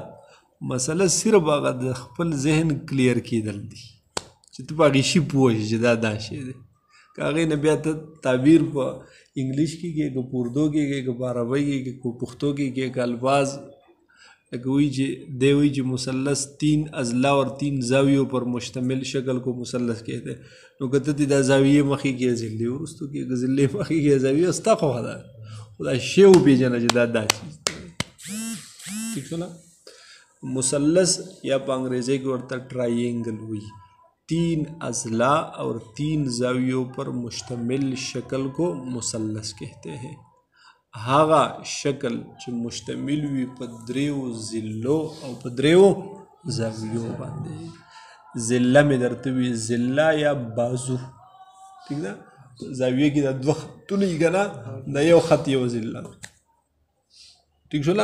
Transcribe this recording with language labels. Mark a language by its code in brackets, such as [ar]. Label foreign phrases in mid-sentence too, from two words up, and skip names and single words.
[ps] مسله صرف هغه د خپل ذهن کلیر کېدل دي چې ته په هغې شي پوه شي چې دا شی دی. که هغې نه بیا ته تعبیر په انګلیش کې کې که په اردو کې کې که په عربۍ کې کې که پښتو کې کې که الفاظ لکه وایي چې دی وایي چې مثلث [ur] 3 اضلاع اور 3 زاویوں پر مشتمل شکل کو مثلث کہتے ہیں. [ps] نو که ته دې دا زاویې مخې کې ضلع وروستو کې که ضلع مخې کې زاویه ستا خوښه ده، خو دا شی وپېژنه چې دا چیز دی. ٹھیک شو نه. مثلث یا په انګریزۍ کې ورته ټرائنګل وایي. [ur] 3 اضلاع اور 3 زاویوں پر مشتمل شکل کو مثلث کہتے ہیں. [ps] هغه شکل چې مشتمل وي په دریو ضلعو او په دریو زاویو باندې. ضلع مې درته وي، ضلع یا بازو، ٹھیک ده. زاویه کې دا 2 خطونه وي که نه، د یو خط یو ضلع، ٹھیک شوله.